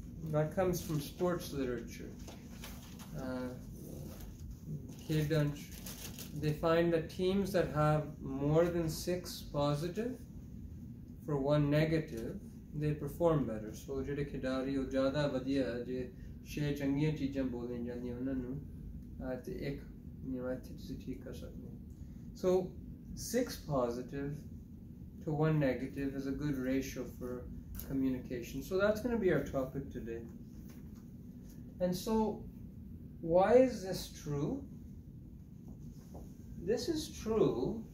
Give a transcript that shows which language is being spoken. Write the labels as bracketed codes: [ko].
[en] That comes from sports literature. They find that teams that have more than 6 positive for 1 negative, they perform better. [pa] So ਜਿਹੜੇ ਖਿਡਾਰੀ ਉਹ ਜ਼ਿਆਦਾ ਵਧੀਆ ਜੇ 6 ਚੰਗੀਆਂ ਚੀਜ਼ਾਂ ਬੋਲੀਆਂ ਜਾਂਦੀਆਂ ਉਹਨਾਂ ਨੂੰ ਤੇ ਇੱਕ ਇੱਥੇ ਤੁਸੀਂ ਠੀਕ ਕਰ ਸਕਦੇ ਹੋ. [en] So 6 positive to 1 negative is a good ratio for communication. So that's going to be our topic today. And so why is this true? This is true.